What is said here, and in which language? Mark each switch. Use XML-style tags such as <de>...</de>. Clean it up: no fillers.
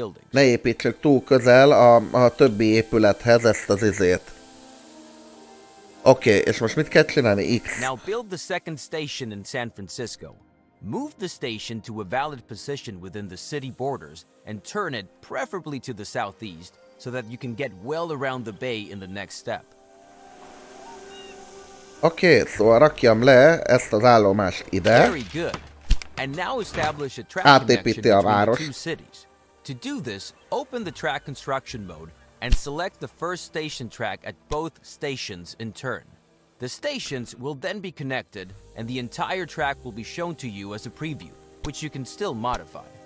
<hu>Ne építsük túl közel a többi épülethez ezt az izét. Oké, és most mit kell csinálni? X.</hu> <en>Now build the second station in San Francisco. Move the station to a valid position within the city borders and turn it preferably to the southeast so that you can get well around the bay in the next step.</en> <hu>Oké, szóval rakjam le ezt az állomást ide.</hu> <en>Very good. And now establish a track connection between the two cities. To do this, open the track construction mode and select the first station track at both stations in turn. The stations will then be connected and the entire track will be shown to you as a preview, which you can still modify.</en>